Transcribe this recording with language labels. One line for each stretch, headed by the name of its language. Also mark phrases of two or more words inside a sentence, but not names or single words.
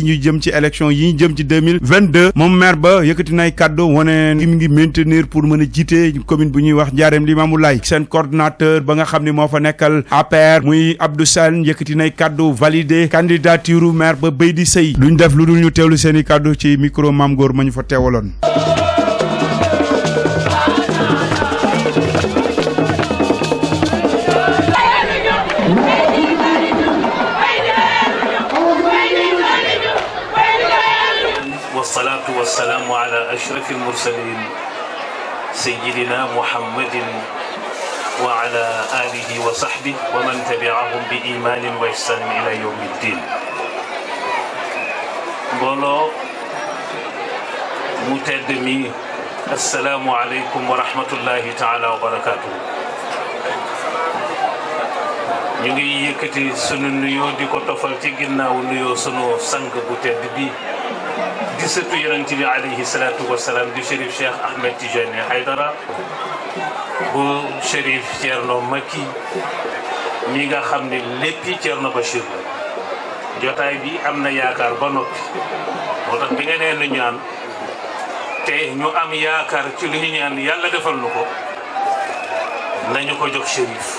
Wolof: ñu jëm ci élection yi ñu jëm ci 2022 moom maire ba yëkkati nay kàddu wane mi ngi
French: maintenir pour
Wolof: mën a jiite commune bu ñuy wax Ndiarème Limamoulaye seen coordonnateur ba nga xam ne moo fa nekkal APR muy Abdou Sall yëkkati nay kàddu
French: validé candidature
Wolof: maire ba Baydi Seye duñ def lu dul ñu teewlu seen i kàddu ci micro Mame Gor ma ñu fa teewaloon.
Arabic: والصلاة والسلام على أشرف المرسلين سيدنا محمد وعلى آله وصحبه ومن تبعهم بإيمان وإحسان إلى يوم الدين. بولو متدمي السلام عليكم ورحمة الله تعالى وبركاته.
Wolof: ñu ngi yëkkati sunu nuyoo di ko tofal ci ginnaaw nuyoo sunu sang bu tedd bi di sëtu yonent bi
Arabic: عليه الصلاة والسلام
Wolof: di Chérif Cheikh Ahmed Tidiane Haydara bu Chérif Thierno Maki mi nga xam ne léppi Thierno Bachir la jotaay bi am na yaakaar ba noppi moo tax bi nga nee nu ñaan te ñu am yaakaar ci li ñu ñaan yàlla defal nu ko nañu ko jox Chérif.